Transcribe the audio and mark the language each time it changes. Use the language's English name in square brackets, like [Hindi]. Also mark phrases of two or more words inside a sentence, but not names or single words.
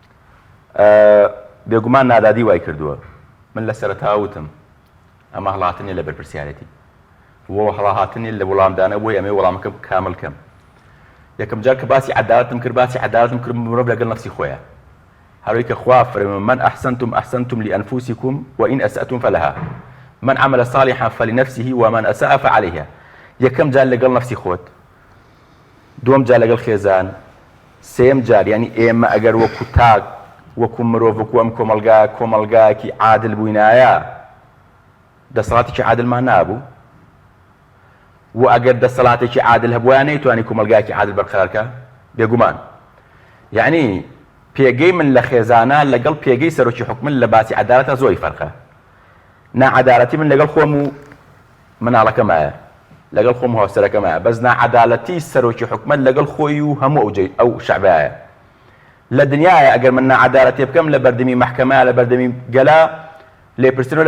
[Central Kurdish] بێگومان نادادی وای کردووە من لە سەرەتاوتم ئەمە هەڵاتنی لە بەرپرسیارەتی وە هەڵاهاتنی لە وەڵامدانە بۆی ئەمێ وەڵامەکەم کاملکەم یەکەم جار کە باسی عەدالەتم کرد باسی عەدالەتم کرد مرۆڤ لەگەڵ نەفسی خۆیە هەروەی کە خوا فەرمێ [Arabic] من أحسنتم لأنفسكم وإن أسأتم فلها من عمل صالحا فلنفسه ومن أساء فعليها [Central Kurdish] یەکەم جار لەگەڵ نەفسی خۆت دووەم جار لەگەڵ خێزان سێم جار یعنی ئێمە ئەگەر وەکو تاک وەکو مرۆڤ وەکو ئەم کۆمەلگایەکی عادل بووینایە دەسەڵاتێکی عادلمان نابوو و ئەگەر دەسەڵاتێکی عادل هەبووە نەیتوانی کۆمەلگایەکی عادل بەرقەرارکە بێگومان یعنی پێگەی من لە خێزانە لەگەڵ پێگەی سەرۆکی حکومت لە باسی عەدالەتە زۆری فەرقە ناعەدالەتی من لەگەڵ خۆم و مناڵەکەمایە لەگەڵ خۆم هاوسەرەکەمایە بەس ناعەدالەتی سەرۆکی حکومت لەگەڵ خۆی و هەموو ئەو شەعبایە لە دنیاە ئەگەر من ناعەدالەتی بکەم لە بەردەمی مەحکەمە لە بەردەمی گەلا لێپرسنەوە لە